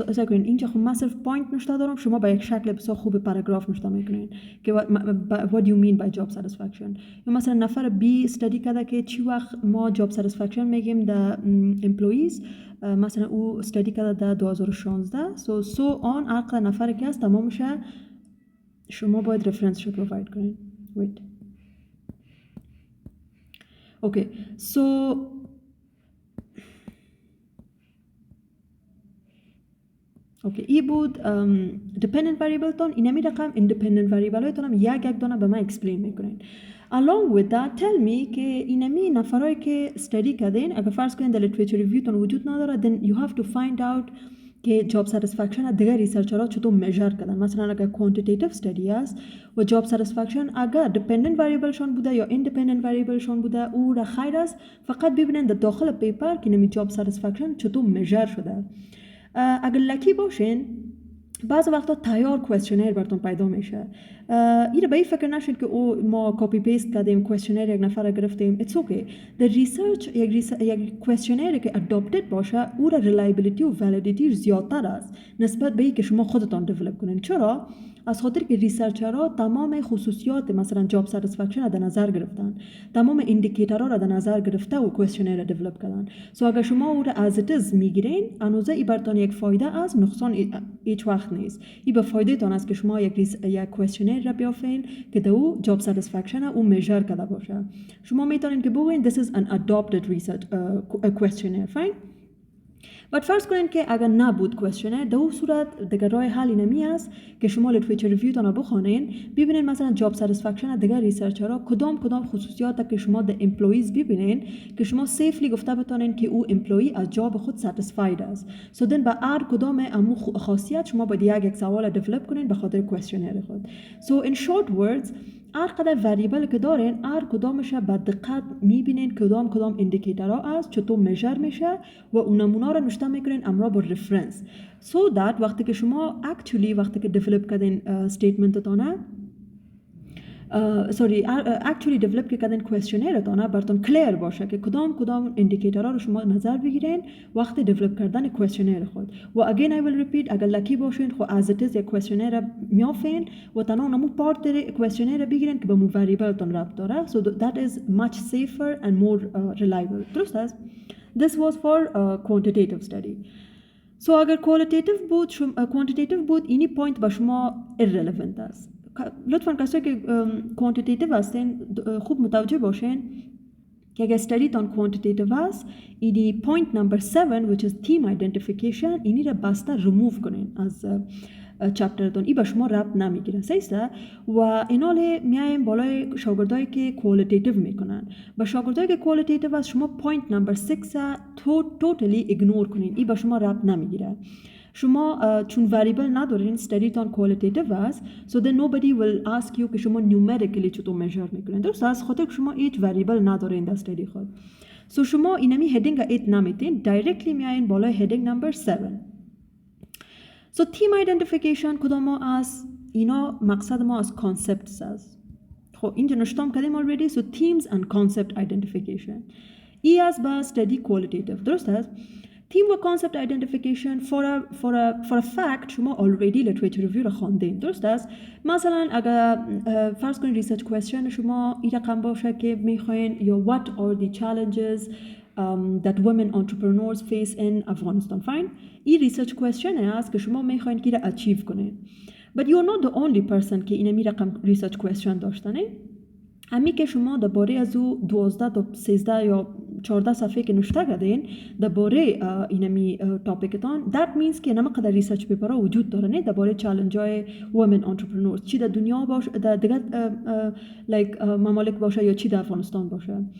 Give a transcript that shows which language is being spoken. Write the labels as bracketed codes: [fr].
[fa] اینجا خب من صرف پوینت نشته دارم، شما با یک شکل بسیار خوب پاراگراف نشته میکنین که [en] what do you mean by job satisfaction. [fa] یا مثلا نفر B استادی کرده که چی وقت ما job satisfaction میگیم در employees، مثلا او استادی کرده در 2016. so on عقل نفر که هست تمامش شما باید رفرنس شو پروواید کنین. [en] wait okay so okay [fa] ای بود [en] dependent variable تون. [fa] اینمی رقم independent variable های تونم یک دانه به من explain میکنین. [en] along with that tell me [fa] که اینمی نفرهایی که study کردین اگر فرض کنین در literature review تون وجود نداره [en] then you have to find out [fa] که job satisfaction دیگر ریسرچرها چطور measure کردن. مثلا اگر quantitative study است و job satisfaction اگر dependent variable شان بوده یا independent variable شان بوده او را خیر است فقط ببینن در داخل پیپر که اینمی job satisfaction چطور measure شده. اگر لکی باشین بعض وقتا تیار کوئسشنر براتون پیدا میشه. این به این فکر نشین که او ما کپی پیست کردیم کوئسشنر یک نفر گرفتیم. [en] it's okay. [fa] در ریسرچ یک کوئسشنر که اداپتد باشه او را ریلایبیلیتی و ولیدیتی زیادتر است نسبت به اینکه شما خودتان دیولپ کنین. چرا؟ از خاطر که ریسرچرها تمام خصوصیات مثلا جاب ساتیسفکشن را در نظر گرفتن، تمام اندیکیتورها را در نظر گرفته و کوئسشنر را دیولپ کردن. سو اگر شما او را از اتز میگیرین انوزه ای براتون یک فایده است، نقصان هیچ وقت نیست. این به فایده تان است که شما یک کوئسشنر را بیافین که دو جاب ساتیسفکشن او میجر کرده باشه. شما میتونین که بگوین [en] this is an adopted research questionnaire. fine. [fa] بعد فرض کنین که اگر نبود کوئسشنر در اون صورت دیگر راه حلی نمی است که شما لیتریچر ریویو تان بخونین ببینین مثلا جاب ساتیسفکشن دیگر ریسرچرها کدام خصوصیات که شما در امپلویز ببینین که شما سیفلی گفته بتونین که او امپلوی از جاب خود ساتیسفاید است. سو دن با هر کدام امو خاصیت شما باید یک سوال دیولپ کنین به خاطر کوئسشنر خود. سو ان شورت وردز هر قدر وریبل که دارین هر کدامش با دقت میبینین کدام اندیکیتورها است چطور میجر میشه و اون نمونه رو نشته میکنین امرا با رفرنس so that وقتی که شما وقتی که دیولپ کردین استیتمنت تانه actually دیولپ کردن کوئسشنر تانه براتون کلیر باشه که کدام اندیکیتورها رو شما نظر بگیرین وقتی دیولپ کردن کوئسشنر خود. و [en] again I will repeat [fa] اگر لکی باشین خو [en] as it is [fa] یک کوئسشنر میافین و تنها نمو پارت کوئسشنر بگیرین که به مو وریبل تون ربط داره. [en] so that is much safer and more reliable. [fa] درست است؟ [en] this was for quantitative study. [fa] so اگر quantitative بود اینی پوینت با شما irrelevant است. لطفاً کسایی که کوانتیتیتیو هستین خوب متوجه باشین که اگر استادی تان کوانتیتیتیو است اینی پوینت نمبر 7 [en] which is theme identification [fa] اینی را بسته ریموو کنین از چپترتون. این به شما ربط نمیگیره. صحیحه؟ و ایناله میایم بالای شاگردایی که کوالیتیتیو میکنن. با شاگردایی که کوالیتیتیو است شما پوینت نمبر 6 توتالی ایگنور کنین. این به شما ربط نمیگیره. شما چون وریبل ندارین استادیتان کوالیتیتیو است [en] so then nobody will ask you [fa] که شما numerically چطور میجر میکنین. درست از خاطر که شما هیچ وریبل ندارین در استادی خود. so شما اینمی هدینگ 8 نمیتین دایرکتلی میاین بالای هدینگ نمبر 7. so theme identification کدام است؟ اینا مقصد ما از کانسپتس است. خب اینجا نشتم کردیم already. [en] so themes and concept identification [fa] ای از با [en] استادی کوالیتیتیو. [fa] درست است؟ theme و concept identification [en] for a fact [fa] شما already literature review را خواندین. درست است؟ مثلا اگر فرض کنید research question شما این رقم باشه که میخواین یا [en] what are the challenges that women entrepreneurs face in Afghanistan. Fine. [fa] این ریسرچ کوئسچن است که شما میخواین که را اچیو کنین. [en] But you are not the only person [fa] که این رقم ریسرچ کوئسچن داشتنه. امی که شما درباره از او 12 تا 13 یا 14 صفحه که نوشته کردین درباره اینمی تاپیکتان [en] that means [fa] که نمقدر ریسرچ پیپر ها وجود داره نه درباره چالش های women entrepreneurs چی در دنیا باشه در دیگه ممالک باشه یا چی در افغانستان باشه.